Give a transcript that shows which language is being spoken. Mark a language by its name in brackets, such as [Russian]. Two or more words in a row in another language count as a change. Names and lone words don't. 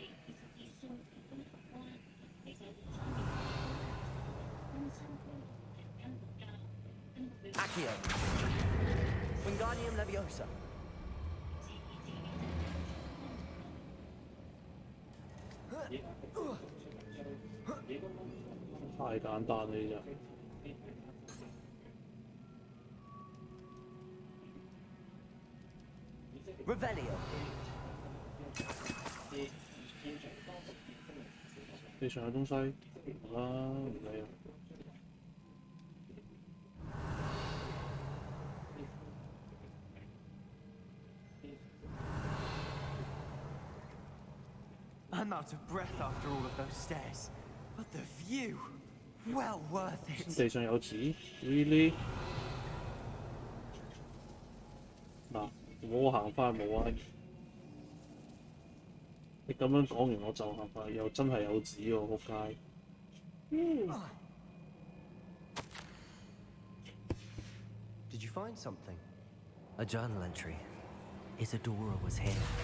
[English] Accio. Wingardium Leviosa. [Cantonese] High 太簡單啦呢隻。 [English] Revelio. [Cantonese] 地上有東西，好啦，唔理啦。 [English] I'm out of breath after all of those stairs, but the view, well worth it. [Cantonese] 地上有紙 ，really？ 嗱，我行翻冇啊！你咁樣講完我就行翻，又真係有紙喎，仆街！ [English] Did you find something? A journal entry. Isadora was here.